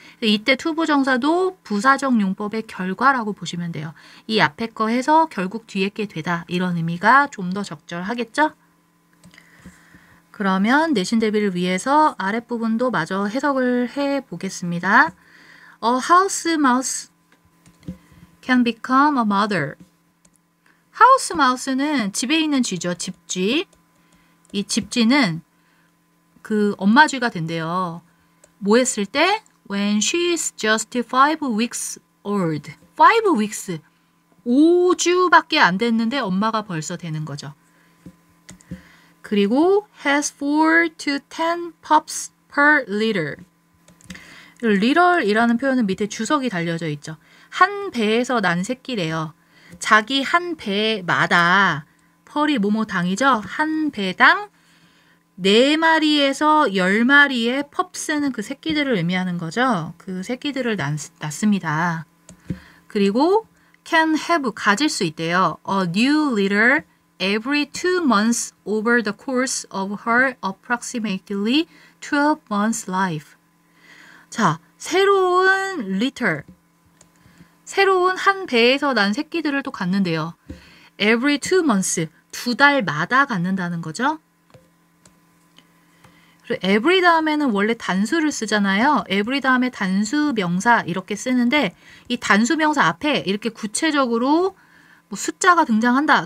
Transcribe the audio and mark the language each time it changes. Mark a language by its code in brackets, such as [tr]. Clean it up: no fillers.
[ko] 이때 투부정사도 부사적 용법의 결과라고 보시면 돼요. 이 앞에 거 해서 결국 뒤에 게 되다 이런 의미가 좀 더 적절하겠죠. 그러면 내신 대비를 위해서 아랫부분도 마저 해석을 해보겠습니다. [en] A house mouse can become a mother. [ko] 하우스 마우스는 집에 있는 쥐죠. 집쥐. 이 집쥐는 그 엄마 쥐가 된대요. 뭐 했을 때? [en] When she is just 5 weeks old. 5 weeks. [ko] 5주밖에 안 됐는데 엄마가 벌써 되는 거죠. 그리고 [en] has 4 to 10 pups per litter. [ko] litter이라는 표현은 밑에 주석이 달려져 있죠. 한 배에서 난 새끼래요. 자기 한 배마다 펄이 뭐뭐 당이죠. 한 배당 4마리에서 10마리의 펍스는 그 새끼들을 의미하는 거죠. 그 새끼들을 낳습니다. 그리고 [en] can have [ko] 가질 수 있대요. [en] A new litter every 2 months over the course of her approximately 12 months life. [ko] 자, 새로운 [en] litter [ko] 새로운 한 배에서 난 새끼들을 또 갖는데요. [en] Every 2 months. [ko] 2달마다 갖는다는 거죠. 그리고 every 다음에는 원래 단수를 쓰잖아요. every 다음에 단수 명사 이렇게 쓰는데 이 단수 명사 앞에 이렇게 구체적으로 뭐 숫자가 등장한다.